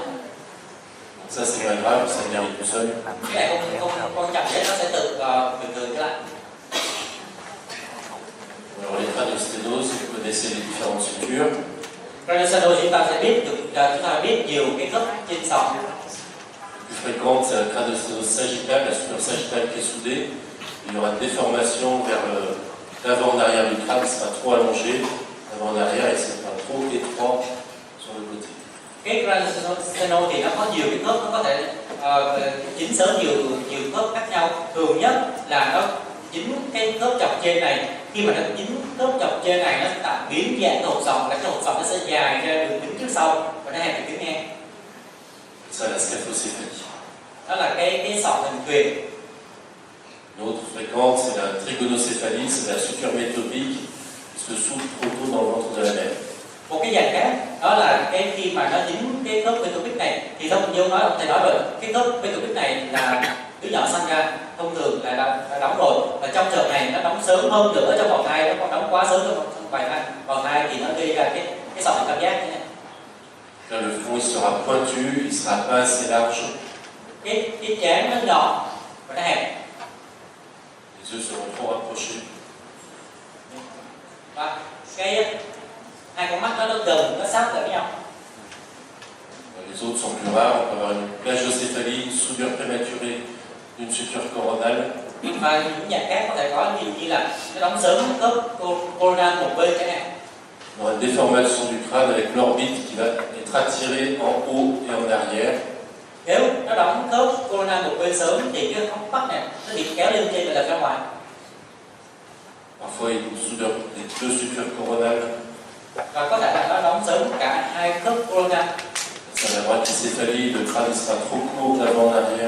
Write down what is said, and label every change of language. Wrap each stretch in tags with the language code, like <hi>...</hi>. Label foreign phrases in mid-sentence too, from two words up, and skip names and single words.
<fr>Donc ça c'est pas grave, ça vient tout seul.</fr> <vi>Cái này không quan trọng hết, nó sẽ tự bình thường trở lại.</vi> <fr>Alors les craniosténoses, vous connaissez les différentes sutures.</fr> <vi>Craniosano chúng ta sẽ biết nhiều cái khớp trên sọ.</vi> <fr>La plus fréquente, c'est la craniosténose sagittale, la suture sagittale qui est soudée. Il y aura une déformation vers l'avant en arrière du crâne, il sera trop allongé, l'avant en arrière et c'est pas trop étroit sur le côté.</fr> <vi>Cái Craniosano thì nó có nhiều cái khớp, nó có thể chính sớm nhiều khớp khác nhau. Thường nhất là nó chính cái khớp chọc trên này, khi mà nó chính khớp chọc trên này nó tạo biến dạng hộp sọ, là cái hộp sọ nó sẽ dài ra đường kính trước sau và nó hẹp đường kính ngang.</vi> <fr>Ça la scaphocéphalie.</fr> <vi>Đó là cái sọ hình thuyền.</vi> <fr>Une autre fréquente, c'est la trigonocéphalie, c'est la suture métopique qui se soude trop tôt dans le ventre de la mère.</fr> <vi>Một cái dạng khác đó là cái khi mà nó dính cái khớp metopic này thì thông như nói ông thầy nói rồi, cái khớp metopic này là đứa nhỏ sinh ra thông thường là đã đóng rồi, và trong trường này nó đóng sớm hơn nữa trong bào thai, nó còn đóng quá sớm trong bào thai thì nó gây ra cái sọ cảm giác như này.</vi> <fr>Là le front il sera pointu, il sera pas assez large.</fr> <vi>Cái trán nó nhỏ và nó hẹp.</vi> <fr>Les yeux seront trop rapprochés.</fr> <vi>Và cái hai con mắt nó gần, nó sát lại với nhau.</vi> <fr>Les autres sont plus rares, on peut avoir une plagiocéphalie, une soudure prématurée d'une suture coronale.</fr> <vi>Và những dạng khác có thể có như là nó đóng sớm khớp coronal một bên chẳng hạn.</vi> <fr>On aura une déformation du crâne avec l'orbite qui va être attirée en haut et en arrière.</fr> <vi>Nếu nó đóng khớp coronal một bên sớm thì cái ống mắt này nó bị kéo lên trên và lật ra ngoài.</vi> <fr>Parfois, il y a une soudure des deux sutures coronales.</fr> <vi>Và có thể là nó đóng sớm cả hai khớp coronal.</vi> <fr>Ça la brachycéphalie, le crâne sera trop court d'avant en arrière.</fr>